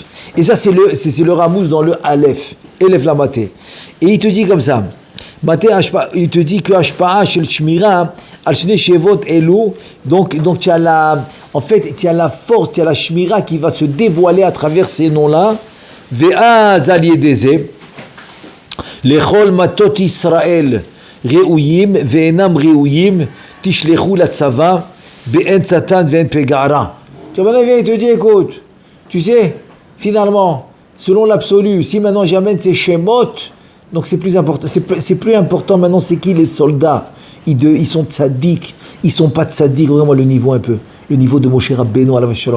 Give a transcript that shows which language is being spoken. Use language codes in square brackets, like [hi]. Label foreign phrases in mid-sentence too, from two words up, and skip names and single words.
[fr] Et ça c'est le Ramous dans le Aleph, Elef la Maté. Et il te dit comme ça. Il te dit que [he] השפעה של שמירה על שני שמות אלו, [fr] donc tu as la force, tu as la Shmira qui va se dévoiler à travers ces noms-là. [he] ואז על ידי זה לכל מטות ישראל ראויים ואינם ראויים תשלחו לצבא באין שטן ואין פגע רע. [fr] Tu vas il te dit écoute, tu sais, finalement, selon l'absolu, si maintenant j'amène ces shemot, donc c'est plus important, c'est plus important maintenant c'est qui les soldats, ils sont tzaddik, ils sont pas tzaddik, vraiment le niveau un peu, le niveau de Moshe Rabbeinu [he] עליו השלום.